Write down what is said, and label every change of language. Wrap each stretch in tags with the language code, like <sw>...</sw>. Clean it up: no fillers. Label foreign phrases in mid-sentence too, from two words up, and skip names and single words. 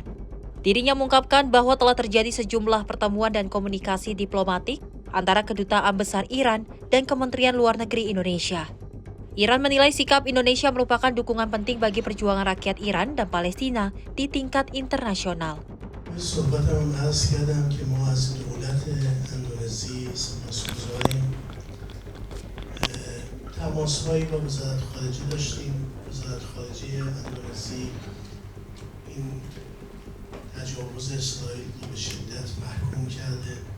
<id>Dirinya mengungkapkan bahwa telah terjadi sejumlah pertemuan dan komunikasi diplomatik antara Kedutaan Besar Iran dan Kementerian Luar Negeri Indonesia. Iran menilai sikap Indonesia merupakan dukungan penting bagi perjuangan rakyat Iran dan Palestina di tingkat internasional.</id> <fa>صحبتم عرض کردم که ما از دولت اندونزی سپاسگزاریم. تماس‌هایی با وزارت خارجه داشتیم. وزارت خارجه اندونزی این تجاوز اسرائیل رو به شدت محکوم کرده.</fa>